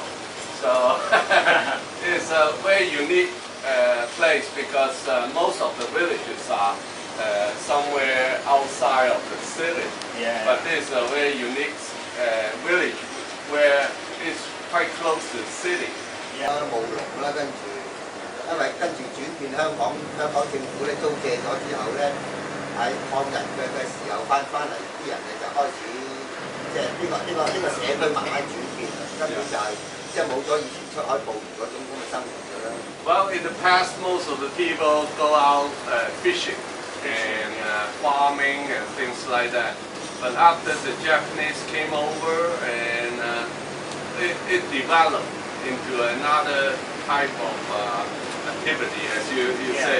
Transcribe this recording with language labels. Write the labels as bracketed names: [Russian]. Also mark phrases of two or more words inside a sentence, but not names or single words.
[English] So it's a very unique place, because most of the villages are somewhere outside of the city. But this is a very unique village where it's quite close to the city. [Cantonese] 冇用啦，跟住，因為跟住轉變香港政府咧租借咗之後咧，喺抗日嘅時候翻嚟啲人咧就開始即係呢個社區慢慢轉變啦，根本就係即係冇咗以前出海捕魚嗰種咁嘅生活㗎啦。 [English] Well, in the past, most of the people go out fishing and farming and things like that. But after the Japanese came over, and it developed into another type of activity, as you say.